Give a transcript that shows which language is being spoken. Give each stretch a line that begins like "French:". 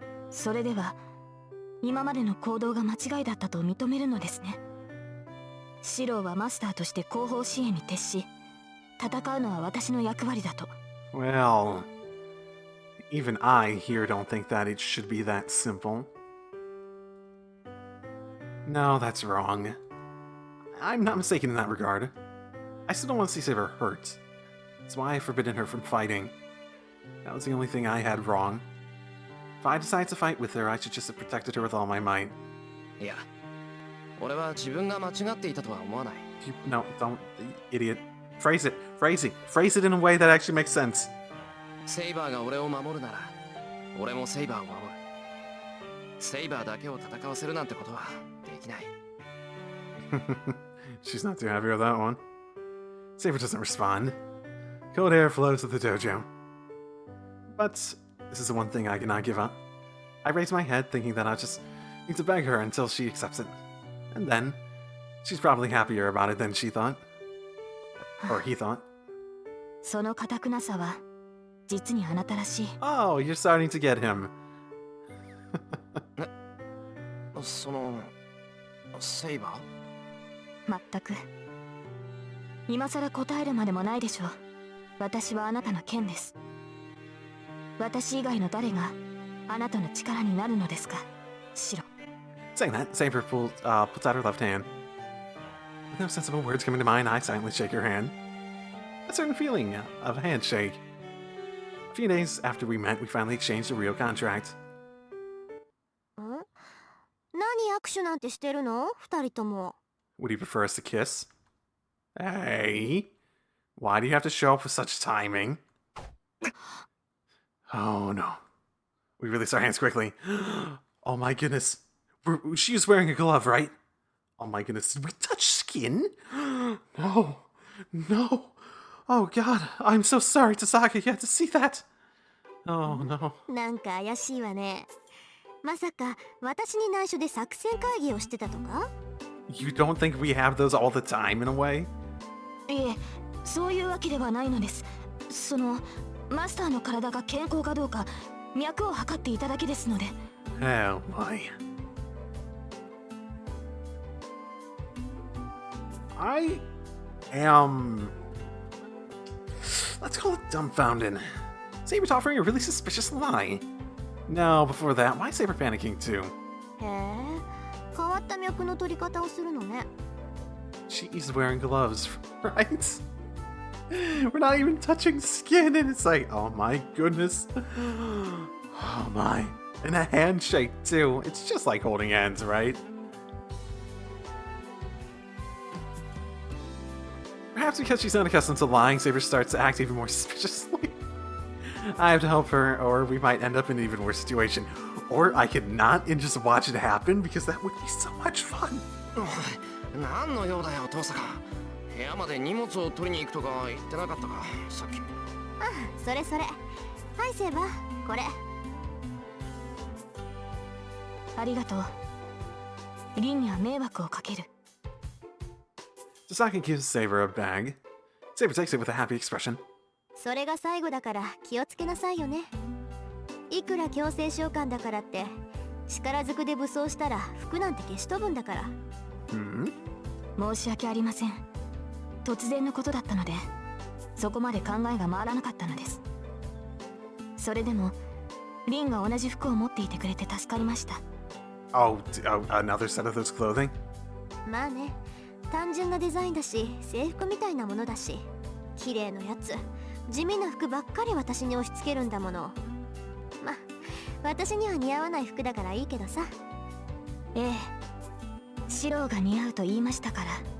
Japanese: それでは今までの行動が間違いだったと認めるのですね。シロはマスターとして後方支援に徹し、戦うのは私の役割だと。
English: Well, even I here don't think that it should be that simple. No, that's wrong. I'm not mistaken in that regard. I still don't want to see Saber hurt. That's why I've forbidden her from fighting. That was the only thing I had wrong. If I decide to fight with her, I should just have protected her with all my might.
Japanese: いや、俺は自分が間違っていたとは思わない。
English: No, don't, idiot. Phrase it. Phrase it in a way that actually makes sense.
Japanese: セイバーが俺を守るなら俺もセイバーを守る。セイバーだけを戦わせるなんてことはできない。
English: She's not too happy with that one. Saber doesn't respond. Cold air flows to the dojo. But this is the one thing I cannot give up. I raise my head thinking that I'll just need to beg her until she accepts it. And then, she's probably happier about it than she thought. Or he thought.
Japanese: その堅くなさは実にあなたらしい。
English: Oh, you're starting to get him.
Japanese: そのセイバー、まったく今さら答えるまでもないでしょう。私はあなたの剣です。私以外の誰があなたの力になるのですか、シロ。
English: Saying that, Saber puts out her left hand. With no sensible words coming to mind, I silently shake her hand. A certain feeling of a handshake. A few days after we met, we finally exchanged a real contract.
Japanese: 何握手なんてしてるの、二人とも。
English: Would you prefer us to kiss? Hey, why do you have to show up with such timing? Oh no. We release our hands quickly. Oh my goodness. She was wearing a glove, right? Oh my goodness. Did we touch skin? No. No. Oh god. I'm so sorry, Tasaka. You had to see that. Oh no.
Japanese: なんか怪しいわね。まさか私に内緒で作戦会議をしてたとか？
English: You don't think we have those all the time in a way?
Japanese: いえ、そういうわけではないのです。そのマスターの体が健康かどうか脈を測っていただけですので。
English: Oh my. I am... Let's call it dumbfounded. Saber's offering a really suspicious lie. No, before that, why is Saber panicking too?
Japanese: へえ、変わった脈の取り方をするのね。
English: She's wearing gloves, right? We're not even touching skin, and it's like, oh my goodness. Oh my. And a handshake too. It's just like holding hands, right? Perhaps because she's not accustomed to lying, Saber starts to act even more suspiciously. I have to help her, or we might end up in an even worse situation. Or I could not and just watch it happen, because that would be so much fun.
Japanese: 何の用だよ、父さん。部屋まで荷物を取りに行くとか言ってなかったか、さっき。あ、それそれ。はい、セーバー、これ。ありがとう。リンには迷惑をかける。
English: Tasaka gives Saber a bag. Saber takes it with a happy expression.
Japanese: それが最後だから気をつけなさいよね。いくら強制召喚だからって力ずくで武装したら服なんて消し飛ぶんだから。申し訳ありません。突然のことだったのでそこまで考えが回らなかったのです。それでもリンが同じ服を持っていてくれて助かりました。
English: Oh, another set of those clothing?
Japanese: まあね、単純なデザインだし制服みたいなものだし綺麗なやつ、地味な服ばっかり私に押し付けるんだもの。ま、私には似合わない服だからいいけどさ。ええ、白が似合うと言いましたから。